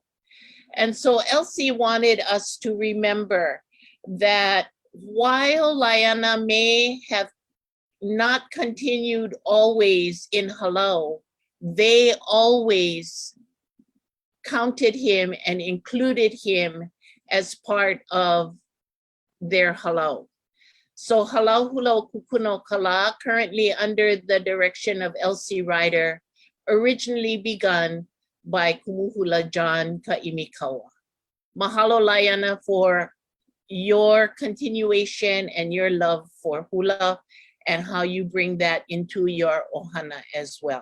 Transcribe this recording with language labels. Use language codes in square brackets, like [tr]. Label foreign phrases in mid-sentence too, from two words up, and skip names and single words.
[en] And so Elsie wanted us to remember that while Laiana may have not continued always in halau, they always counted him and included him as part of their halau. [haw] So halau hula o kukuno kala, [en] currently under the direction of Elsie Ryder, originally begun by Kumuhula John Ka'imikawa. Mahalo Laiana for your continuation and your love for hula and how you bring that into your ʻOhana as well.